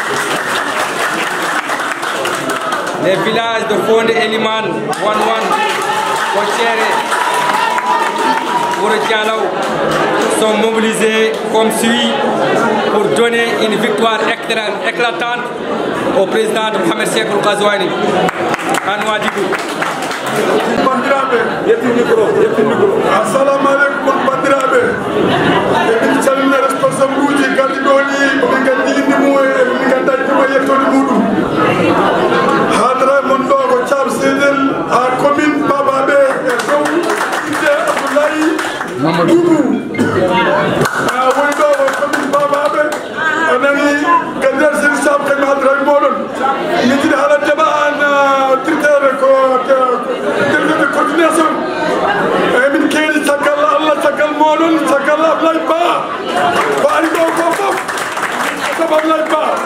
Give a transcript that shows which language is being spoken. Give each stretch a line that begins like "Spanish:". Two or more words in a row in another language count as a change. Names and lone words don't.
French: Les villages de Fondé Eliman, Wanwan, Kochéré, Bourdialaou sont mobilisés comme suit pour donner une victoire éclatante au président Mohamed Sekou Ghazouani à Nouadhibou.
Arabic: Assalamu alaikum
Fula: bandiraɓe emin calmina responsable uji galliɗoni min gandi inde mumen min gandani ɗuma yettode muɗum hadara mon ɗo ko thiam sédel ha commune babaɓe e dow inde abdoulaye doudou woni ɗo ko commune babaɓe anani gandal seni sam kañum hadara moɗon min jiiɗi haala deɓa an directeur ko
French: directeur de coordination
Fula: min keeɗi caggal allah caggal moɗon caggal Ablaye Ba ko ari ɗo ko fof sabu Ablaye Ba